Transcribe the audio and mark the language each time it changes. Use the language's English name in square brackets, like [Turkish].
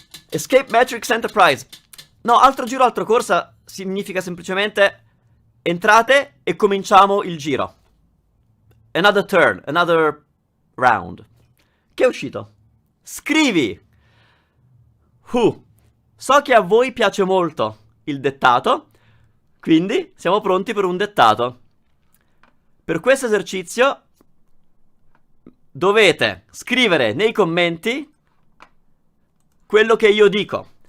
[Italian] Escape Matrix Enterprise. No, altro giro, altra corsa significa semplicemente entrate e cominciamo il giro. [English] Another turn, another round. [Italian] Che è uscito? Scrivi. So che a voi piace molto il dettato, quindi siamo pronti per un dettato. Per questo esercizio dovete scrivere nei commenti quello che io dico.